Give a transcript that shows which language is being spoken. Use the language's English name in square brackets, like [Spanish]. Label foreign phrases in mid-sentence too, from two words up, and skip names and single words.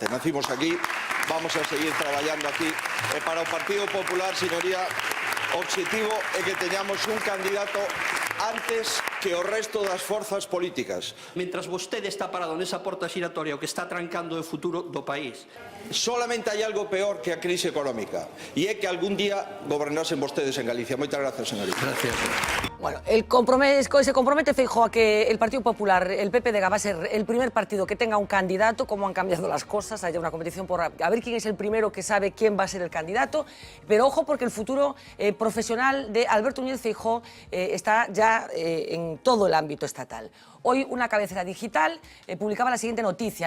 [Galician] Nacimos aquí, vamos a seguir traballando aquí. E para o Partido Popular, señoría, o obxectivo é que teñamos un candidato antes que o resto das forzas políticas. Mientras vostede está parado nesa porta xiratoria, o que está trancando o futuro do país. Solamente hai algo peor que a crise económica, e é que algún día gobernasen vostedes en Galicia. Moitas gracias, señorita. [Spanish] Gracias. Bueno, se compromete Feijóo a que el Partido Popular, el PPD, va a ser el primer partido que tenga un candidato. Cómo han cambiado las cosas, hay una competición por a ver quién es el primero que sabe quién va a ser el candidato. Pero ojo, porque el futuro profesional de Alberto Núñez Feijóo está ya en todo el ámbito estatal. Hoy una cabecera digital publicaba la siguiente noticia.